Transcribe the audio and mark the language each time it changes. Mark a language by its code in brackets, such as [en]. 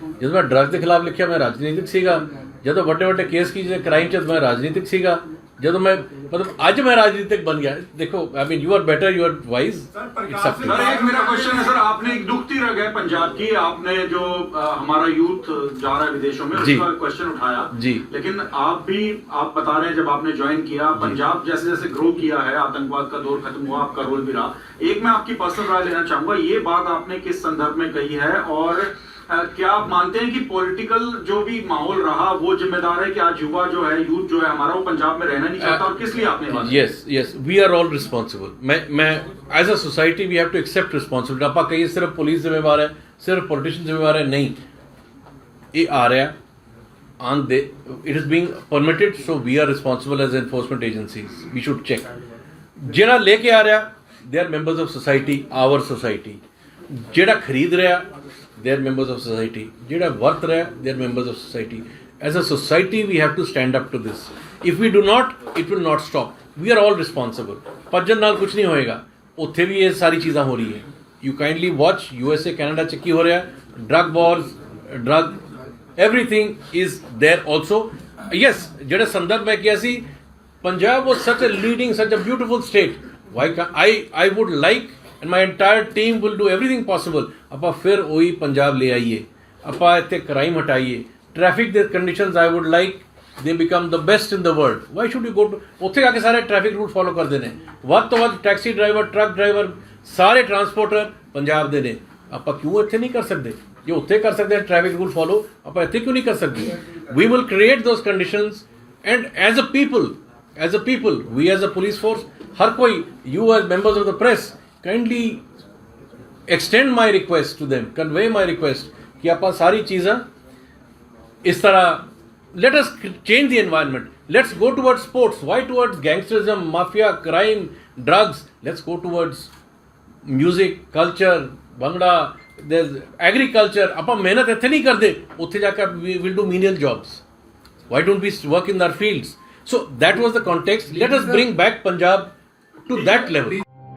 [pa] ਜਦੋਂ ਮੈਂ ਡਰੱਗ ਦੇ ਖਿਲਾਫ ਲਿਖਿਆ ਮੈਂ ਰਾਜਨੀਤਿਕ ਸੀਗਾ। ਜਦੋਂ ਵੱਡੇ ਕੇਸ ਕੀ ਕ੍ਰਾਈਮ ਚ ਮੈਂ ਰਾਜਨੀਤਿਕ ਸੀਗਾ। [hi] ਜਦੋਂ मैं मतलब आज मैं राजनीतिक बन गया। देखो [en] I mean you are better, you are wise. [hi] Sir एक मेरा क्वेश्चन है सर, आपने एक दुखती रह गए पंजाब की, आपने जो हमारा यूथ जा रहा है विदेशों में उसका क्वेश्चन उठाया जी, लेकिन आप बता रहे हैं जब आपने ज्वाइन किया पंजाब जैसे जैसे ग्रो किया है, आतंकवाद का दौर खत्म हुआ, आपका रोल भी रहा। एक मैं आपकी पर्सनल राय लेना चाहूंगा, ये बात आपने किस संदर्भ में कही है और क्या आप मानते हैं कि पॉलिटिकल जो भी माहौल रहा वो जिम्मेदार है कि आज युवा जो है, यूथ जो है हमारा, वो पंजाब में रहना नहीं चाहता, और किस लिए आपने बात की? [en] Yes we are all responsible. मैं as a society we have to accept responsibility. [pa] ਆਪਾਂ ਕਹੀਏ ਸਿਰਫ ਪੁਲਿਸ ਜ਼ਿੰਮੇਵਾਰ ਹੈ, ਸਿਰਫ ਪੋਲੀਟੀਸ਼ੀਅਨ ਜ਼ਿੰਮੇਵਾਰ ਹੈ, ਨਹੀਂ, ਇਹ ਆ ਰਿਹਾ [en] on the it is being permitted, so we are responsible as enforcement agencies. We should check. [pa] ਜਿਹੜਾ ਲੈ ਕੇ ਆ ਰਿਹਾ, [en] they are members of society, our society. [pa] ਜਿਹੜਾ ਖਰੀਦ ਰਿਹਾ, [en] they are members of society. [pa] ਜਿਹੜਾ ਵਰਤ ਰਿਹਾ, [en] they are members of society. As a society we have to stand up to this. If we do not, it will not stop. We are all responsible. [pa] ਭੱਜਣ ਨਾਲ ਕੁਝ ਨਹੀਂ ਹੋਏਗਾ। ਉੱਥੇ ਵੀ ਇਹ ਸਾਰੀ ਚੀਜ਼ਾਂ ਹੋ ਰਹੀ ਹੈ। [en] You kindly watch USA, Canada [pa] 'ਚ ਕੀ ਹੋ ਰਿਹਾ, [en] drug wars, drug everything is there also. Yes, [pa] ਜਿਹੜਾ ਸੰਦਰਭ ਮੈਂ ਕਿਹਾ ਸੀ, [en] Punjab was such a leading, such a beautiful state. Why can't I would like, and my entire team will do everything possible, [pa] ਆਪਾਂ ਫਿਰ ਉਹੀ ਪੰਜਾਬ ਲੈ ਆਈਏ, ਆਪਾਂ ਇੱਥੇ ਕ੍ਰਾਈਮ ਹਟਾਈਏ, ਟ੍ਰੈਫਿਕ ਦੇ conditions [en] I would like they become the best in the world. Why should you go to, [pa] ਉੱਥੇ ਆ ਕੇ ਸਾਰੇ ਟ੍ਰੈਫਿਕ ਰੂਲ ਫੋਲੋ ਕਰਦੇ ਨੇ, ਵੱਧ ਤੋਂ ਵੱਧ ਟੈਕਸੀ ਡਰਾਈਵਰ, ਟਰੱਕ ਡਰਾਈਵਰ, ਸਾਰੇ ਟਰਾਂਸਪੋਰਟਰ ਪੰਜਾਬ ਦੇ ਨੇ, ਆਪਾਂ ਕਿਉਂ ਇੱਥੇ ਨਹੀਂ ਕਰ ਸਕਦੇ? ਜੇ ਉੱਥੇ ਕਰ ਸਕਦੇ ਆ ਟ੍ਰੈਫਿਕ ਰੂਲ ਫੋਲੋ, ਆਪਾਂ ਇੱਥੇ ਕਿਉਂ ਨਹੀਂ ਕਰ ਸਕਦੇ? [en] We will create those conditions, and as a people, we as a police force, [pa] ਹਰ ਕੋਈ, [en] you as members of the press, kindly extend my request to them, convey my request [pa] ਕਿ ਆਪਾਂ ਸਾਰੀ ਚੀਜ਼ਾਂ ਇਸ ਤਰ੍ਹਾਂ, [en] let us change the environment. Let's go towards sports. Why towards gangsterism, mafia, crime, drugs? Let's go towards music, culture, bhangra, there's agriculture. [pa] ਆਪਾਂ ਮਿਹਨਤ ਇੱਥੇ ਨਹੀਂ ਕਰਦੇ, ਉੱਥੇ ਜਾ ਕੇ [en] we will do menial jobs. Why don't we work in our fields? So that was the context. Let us bring back Punjab to that level.